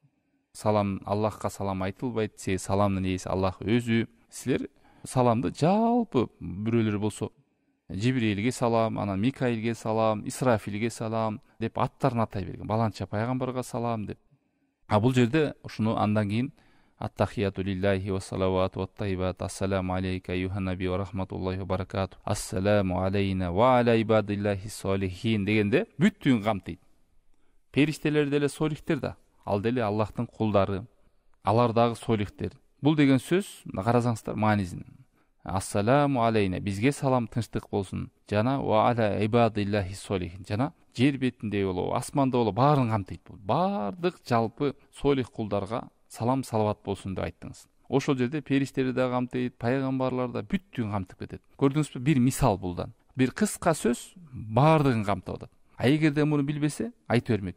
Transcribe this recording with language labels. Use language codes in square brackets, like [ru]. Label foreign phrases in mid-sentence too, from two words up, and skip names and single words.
[ky] Салам, Аллахка салам айтылбайт, себеби саламдын ээси Аллах өзү. Силер саламды жалпы бирөөлөр болсо Жибрилге салам, анан Микаилге салам, Исрафилге салам деп аттарын атай берген. Баланча пайгамбарга салам деп. Бул жерде ушуну андан кийин [ar] التحيات لله والصلوات والطيبات، السلام عليك أيها النبي ورحمة الله وبركاته، السلام علينا وعلى عباد الله الصالحين [ky] дегенде бүттүн камтыйт. Периштелер деле солихтер да, ал деле Аллахтын кулдары, алар дагы солихтер. Бул деген сөз карасаңыздар маанисин. [ar] السلام علينا, [ky] бизге салам, тынчтык болсун, жана [ar] وعلى عباد الله الصالحين, [ky] жана жер бетинде болобу, асманда болобу баарын камтыйт. Бул баардык жалпы солих кулдарга салам салават болсун деп айттыңыз. Ошол жерде периштелер да камтыйт, пайгамбарлар да бүттүн камтып кетет. Көрдүңүзбү? Бир мисал булдан. Бир кыска сөз баардыгын камтып атат. Эгерде муну билбесе, айта бермек.